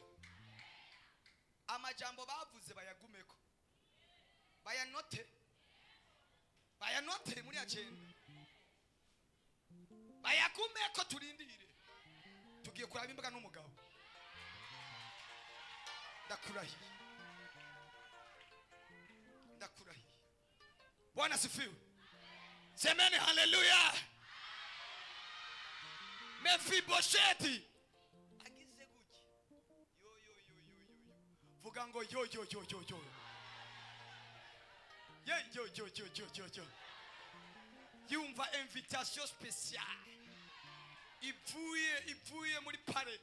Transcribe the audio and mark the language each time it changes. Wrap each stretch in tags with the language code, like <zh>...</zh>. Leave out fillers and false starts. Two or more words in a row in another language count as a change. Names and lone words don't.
<rn>Amajambo bavuze bayagumeko, bayanote muri agenda, bayagumeko. Turindire tugiye kuraba imbaga n'umugabo. Ndakurahiye.</rn> <sw>Bwana sifiwe. Semeni haleluya.</sw> <rn>Mefibosheti agize guki vuga ngo yo yumva</rn> <fr>invitation spéciale</fr> <rn>ivuye muri pare.</rn>